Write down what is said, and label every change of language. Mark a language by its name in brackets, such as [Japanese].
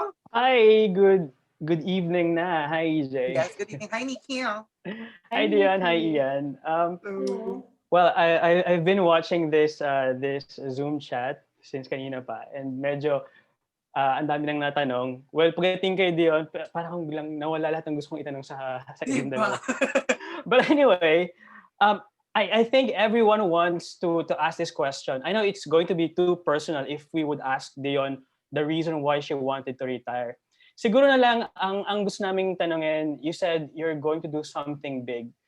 [English] Hi, good evening na. Hi, EJ. Yes, good evening. Hi, Nikki. Hi, Dionne. Hi, Nikki. Ian. Hello. Well, I've been watching this Zoom chat since [Filipino] kanina pa, [English] and [Filipino] medyo ang dami nang natanong. Well, pagdating kay Dionne, parang akong bilang nawala lahat ng gusto kong itanong sa inyong dalawa. [English] But anyway, I think everyone wants to ask this question. I know it's going to be too personal if we would ask Dionne the reason why she wanted to retire. [Filipino] Siguro na lang ang gusto naming tanongin, [English] you said you're going to do something big.